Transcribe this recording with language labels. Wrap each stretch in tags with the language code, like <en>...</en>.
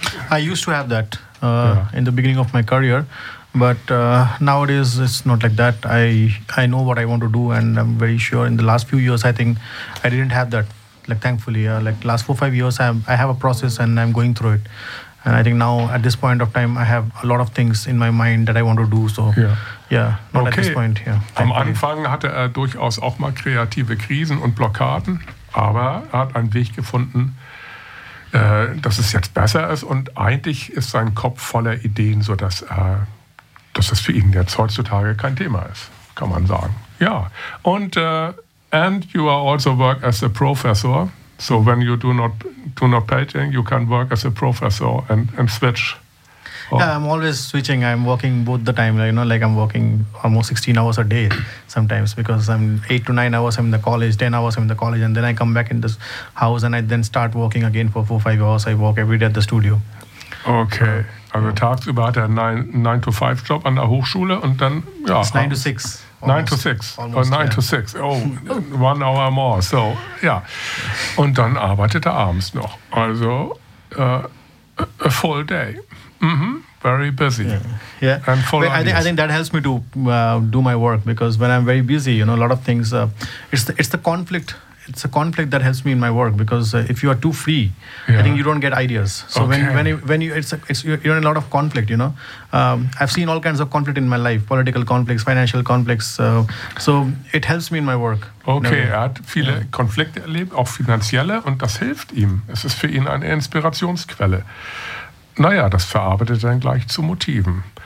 <en>I used to have that in the beginning of my career. But nowadays, it's not like that. I know what I want to do, and I'm very sure. In the last few years, I think I didn't have that. Like, thankfully, last 4-5 years, I have a process, and I'm going through it. And I think now, at this point of time, I have a lot of things in my mind that I want to do. So, At this point, yeah.</en> <de>Am Anfang hatte er durchaus auch mal kreative Krisen und Blockaden, aber er hat einen Weg gefunden, dass es jetzt besser ist. Und eigentlich ist sein Kopf voller Ideen, sodass er dass das für ihn jetzt heutzutage kein Thema ist, kann man sagen. Ja, und</de> <en>and you are also work as a professor. So when you do not painting, you can work as a professor and switch. Oh. Yeah, I'm always switching. I'm working both the time. You know, like I'm working almost 16 hours a day sometimes because I'm 8 to 9 hours I'm in the college, 10 hours I'm in the college, and then I come back in this house and I then start working again for 4-5 hours. I work every day at the studio. Okay.</en> <de>Also tagsüber hat er einen 9-to-5-Job an der Hochschule und dann, ja.</de> <en>It's 9-to-6. 9-to-6. Almost, 9-to-6. Oh, 1 hour more. So, ja.</en> <de>Und dann arbeitet er abends noch.</de> <en>Also, a full day. Mm-hmm. Very busy. Yeah. And full on. I think that helps me to do my work because when I'm very busy, you know, a lot of things, it's the conflict. it's a conflict that helps me in my work, because if you are too free, yeah. I think you don't get ideas. So okay. when you're in a lot of conflict, you know. I've seen all kinds of conflict in my life, political conflicts, financial conflicts. So it helps me in my work.</en> <de>Okay, er hat viele Konflikte erlebt, auch finanzielle, und das hilft ihm. Es ist für ihn eine Inspirationsquelle. Naja, das verarbeitet dann gleich zu Motiven.</de>